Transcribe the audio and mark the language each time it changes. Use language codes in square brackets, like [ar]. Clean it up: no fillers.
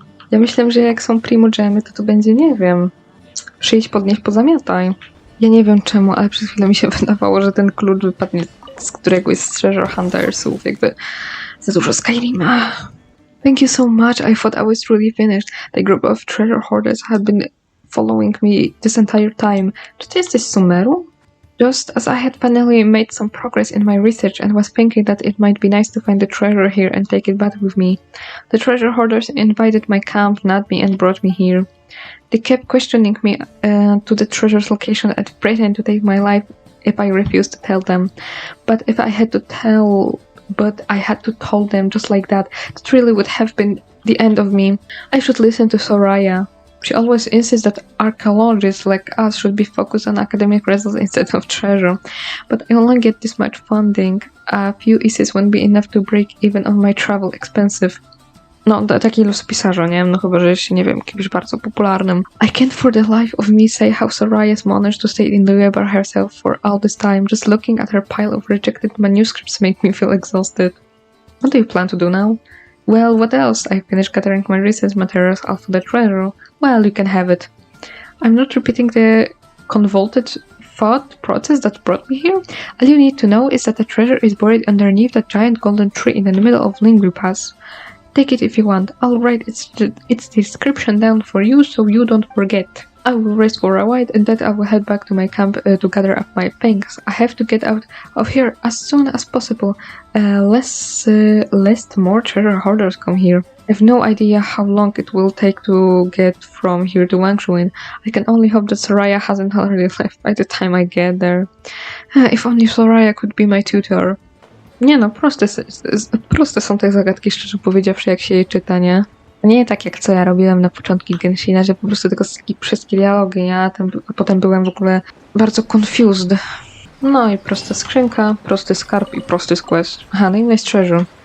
[pl] Ja myślałem, że jak są primogemy, to będzie, nie wiem, przyjść, podnieść, pozamiataj. Ja nie wiem czemu, ale przez chwilę mi się wydawało, że ten klucz wypadnie z któregoś z Treasure Huntersów, jakby za dużo Skyrima. [en] Thank you so much, I thought I was truly finished. The group of treasure hoarders had been following me this entire time. [pl] Czy ty jesteś z Sumeru? [en] Just as I had finally made some progress in my research and was thinking that it might be nice to find the treasure here and take it back with me, the treasure hoarders invited my camp, not me, and brought me here. They kept questioning me to the treasure's location and threatened to take my life if I refused to tell them. But I had to tell them just like that, it really would have been the end of me. I should listen to Soraya. She always insists that archaeologists like us should be focused on academic results instead of treasure. But I only get this much funding. A few essays won't be enough to break even on my travel expensive. [pl] No, taki los pisarza, nie? No chyba, że jest, nie wiem, kimś bardzo popularnym. [en] I can't for the life of me say how Soraya's managed to stay in Liyue by herself for all this time. Just looking at her pile of rejected manuscripts make me feel exhausted. What do you plan to do now? Well, what else? I finished gathering my research materials out for the treasure. Well, you can have it. I'm not repeating the convoluted thought process that brought me here. All you need to know is that the treasure is buried underneath that giant golden tree in the middle of Lingri Pass. Take it if you want. I'll write its description down for you so you don't forget. I will rest for a while and then I will head back to my camp to gather up my things. I have to get out of here as soon as possible, lest more treasure hoarders come here. I have no idea how long it will take to get from here to Wangshuin. I can only hope that Soraya hasn't already left by the time I get there. If only Soraya could be my tutor. [pl] Nie no, proste są te zagadki, szczerze powiedziawszy, jak się je czyta, nie? Nie tak jak co ja robiłem na początku Genshina, że po prostu tylko wszystkie dialogi, ja potem byłem w ogóle bardzo confused. No i prosta skrzynka, prosty skarb i prosty quest. Aha, no i [en] nice treasure.